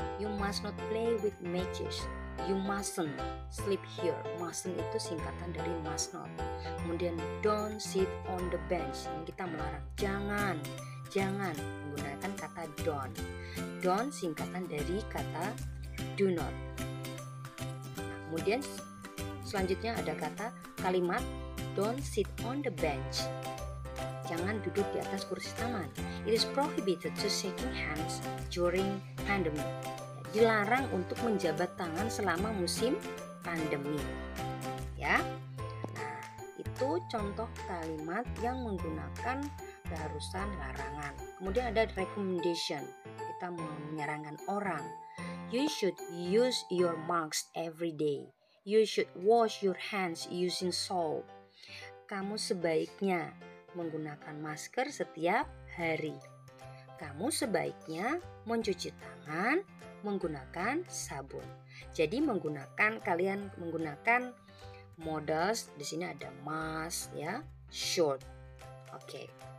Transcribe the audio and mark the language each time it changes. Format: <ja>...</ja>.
<en>You must not play with matches. You mustn't sleep here.</en> <id>Mustn't itu singkatan dari must not. Kemudian</id> <en>don't sit on the bench.</en> <id>Ini kita melarang. Jangan menggunakan kata don't. Don't singkatan dari kata do not. Kemudian selanjutnya ada kalimat</id> <en>don't sit on the bench.</en> <id>Jangan duduk di atas kursi taman.</id> <en>It is prohibited to shaking hands during pandemic.</en> <id>Dilarang untuk menjabat tangan selama musim pandemi. Ya. Nah, itu contoh kalimat yang menggunakan keharusan larangan. Kemudian ada recommendation. Kita menyarankan orang.</id> <en>You should use your mask every day. You should wash your hands using soap.</en> <id>Kamu sebaiknya menggunakan masker setiap hari. Kamu sebaiknya mencuci tangan menggunakan sabun. Jadi kalian menggunakan modals di sini ada must ya, should. Oke.</id>